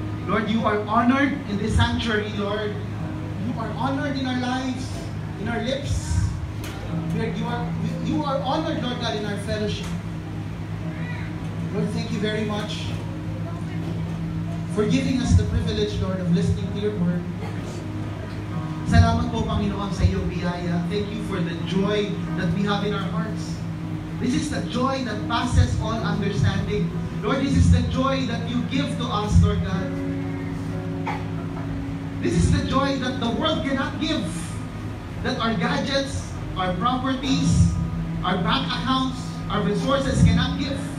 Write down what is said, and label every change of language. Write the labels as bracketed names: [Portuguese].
[English] Lord, you are honored in this sanctuary, Lord. You are honored in our lives, in our lips. You are honored, Lord God, in our fellowship. Lord, thank you very much for giving us the privilege, Lord, of listening to your word. [Filipino] Salamat po, Panginoon, sa iyong biyaya. [English] Thank you for the joy that we have in our hearts. This is the joy that passes all understanding. Lord, this is the joy that you give to us, Lord God. This is the joy that the world cannot give. That our gadgets, our properties, our bank accounts, our resources cannot give.